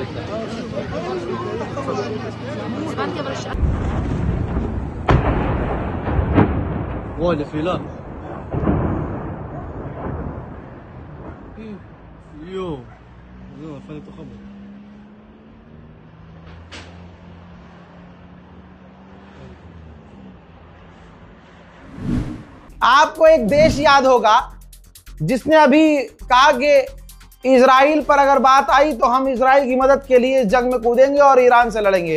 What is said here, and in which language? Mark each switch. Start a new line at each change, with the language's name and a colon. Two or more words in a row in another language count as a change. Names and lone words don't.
Hebrew: הבנתי אבל שעה. וואי, נפילה. יואו. זהו, נפל לתוך הבית.
Hindi: आपको एक देश याद होगा जिसने अभी कहा कि इजराइल पर अगर बात आई तो हम इजराइल की मदद के लिए इस जंग में कूदेंगे और ईरान से लड़ेंगे।